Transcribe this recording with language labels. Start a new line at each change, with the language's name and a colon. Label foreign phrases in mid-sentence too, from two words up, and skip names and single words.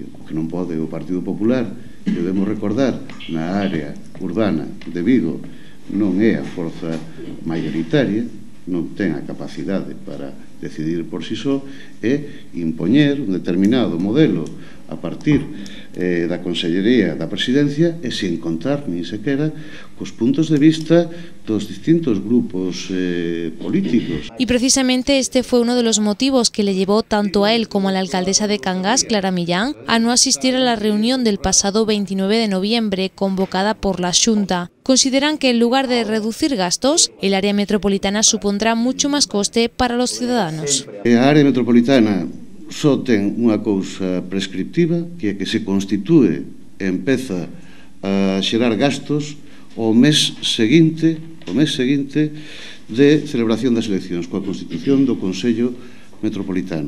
Galician: Que non pode o Partido Popular, que debemos recordar, na área urbana de Vigo non é a forza maioritaria, non ten a capacidade para decidir por si só, e impoñer un determinado modelo a partir da Consellería da Presidencia e sen contar nin sequera cos puntos de vista dos distintos grupos políticos.
Spanish: Y precisamente este fue uno de los motivos que le llevó tanto a él como a la alcaldesa de Cangas, Clara Millán, a no asistir a la reunión del pasado 29 de noviembre convocada por la Xunta. Consideran que en lugar de reducir gastos, el área metropolitana supondrá mucho más coste para los ciudadanos.
Galician: A área metropolitana só ten unha cousa prescriptiva, que é que se constitúe e empeza a xerar gastos o mes seguinte de celebración das eleccións, coa constitución do Consello Metropolitano.